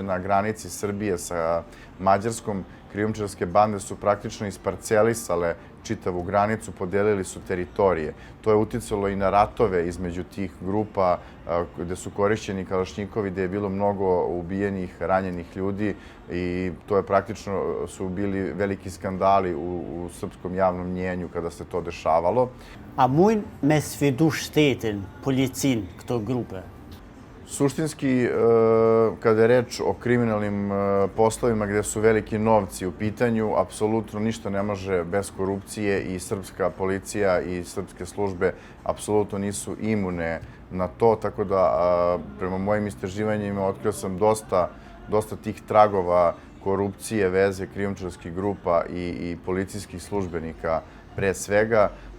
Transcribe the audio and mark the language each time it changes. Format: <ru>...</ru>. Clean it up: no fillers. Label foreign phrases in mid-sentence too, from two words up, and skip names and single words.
<sr>na granici Srbije sa Mađarskom krijumčarske bande su praktično isparcelisale čitavu granicu, podelili su teritorije. To je uticalo i na ratove između tih grupa gde su korišćeni kalašnjikovi, gde je bilo mnogo ubijenih, ranjenih ljudi i to je praktično su bili veliki skandali u srpskom javnom mnjenju kada se to dešavalo.</sr> <sq>A mujnë me sfidu shtetin, policin, këto grupe?</sq> <sr>Suštinski, kada je reč o kriminalnim poslovima gde su veliki novci u pitanju, apsolutno ništa ne može bez korupcije i srpska policija i srpske službe apsolutno nisu imune na to, tako da prema mojim istraživanjima otkrio sam dosta tih tragova korupcije, veze krijumčarskih grupa i policijskih službenika pre svega.</sr>